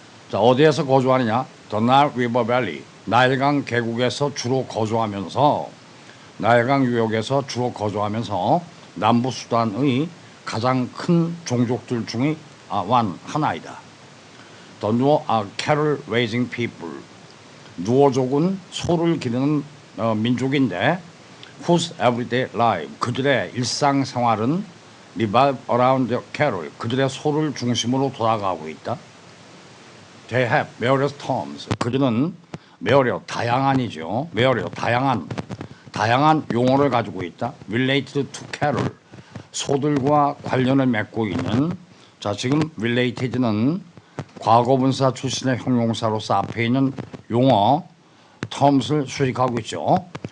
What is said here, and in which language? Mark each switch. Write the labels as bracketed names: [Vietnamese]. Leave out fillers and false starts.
[Korean] 자, 어디에서 거주하느냐? [English] The Nile River Valley, [Korean] 나일강 계곡에서 주로 거주하면서, 나일강 유역에서 주로 거주하면서 남부 수단의 가장 큰 종족들 중의 하나이다. [English] The Nuer are cattle raising people. [Korean] 누어족은 소를 기르는 민족인데 [English] whose everyday life [Korean] 그들의 일상생활은 [English] revolve around the cattle [Korean] 그들의 소를 중심으로 돌아가고 있다. [English] They have various terms [Korean] 그들은 [English] various [Korean] 다양한이죠. various 다양한 용어를 가지고 있다. [English] related to cattle [Korean] 소들과 관련을 맺고 있는 자 지금 related는 과거분사 출신의 형용사로서 앞에 있는 용어 terms를 수식하고 있죠.